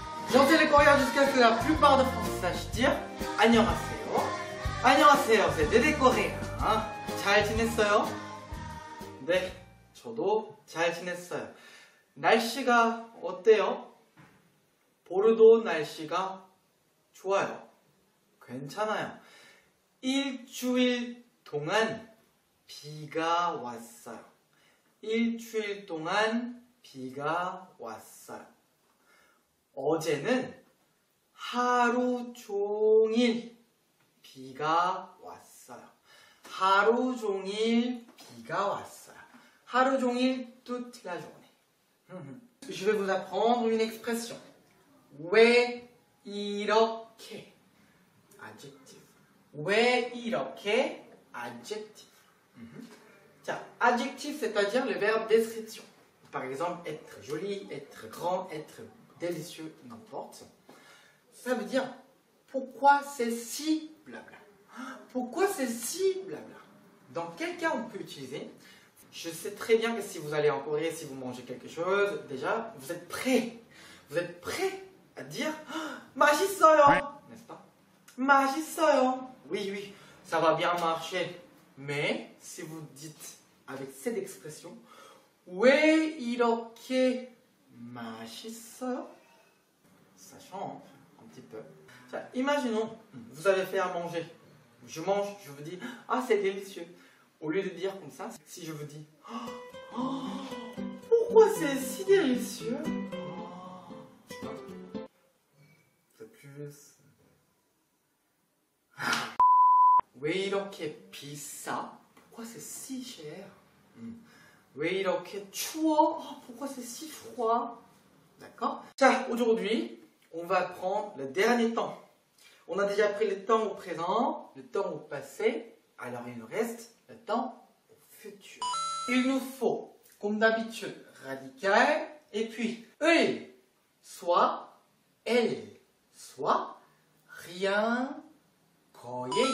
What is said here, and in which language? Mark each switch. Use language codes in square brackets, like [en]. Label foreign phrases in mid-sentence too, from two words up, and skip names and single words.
[fr] J'en sais les coréens jusqu'à ce que la plupart de Français sachent dire 안녕하세요. [ko] 안녕하세요. [fr] c'est des Coréens. [ko] 잘 지냈어요? 네, 저도 잘 지냈어요. 날씨가 어때요? 보르도 날씨가 좋아요. 괜찮아요. 일주일 동안 비가 왔어요. 일주일 동안 비가 왔어요. 어제는 하루 종일 비가 왔어요. 하루 종일 비가 왔어요. 하루 종일 [fr] toute la journée. Je vais vous apprendre une expression. [ko] 왜 이렇게? Adjective. 왜 이렇게? [en] Adjective. 자, adjective, [fr] c'est-à-dire le verbe description. Par exemple, être joli, être grand, être délicieux, n'importe. Ça veut dire pourquoi c'est si blabla. Pourquoi c'est si blabla. Dans quel cas on peut utiliser? Je sais très bien que si vous allez en Corée, si vous mangez quelque chose, déjà, vous êtes prêt. Vous êtes prêt à dire 맛있어요, n'est-ce pas? [ko] 맛있어요. [fr] Oui, oui, ça va bien marcher. Mais si vous dites avec cette expression, [ko] 왜 이렇게 맛있어요? [fr] Ça change un petit peu. Ça, imaginons, vous avez fait à manger. Je mange, je vous dis, ah c'est délicieux. Au lieu de dire comme ça, si je vous dis, oh, pourquoi c'est si délicieux? C'est plus... [ko] 왜 이렇게 비싸? [fr] Pourquoi c'est si cher? [ko] 왜 이렇게 추워? [fr] Pourquoi c'est si froid? D'accord? Ça, aujourd'hui, on va prendre le dernier temps. On a déjà pris le temps au présent, le temps au passé, alors il nous reste le temps au futur. Il nous faut, comme d'habitude, radical, et puis 을, soit, elle, soit, rien, 거예요.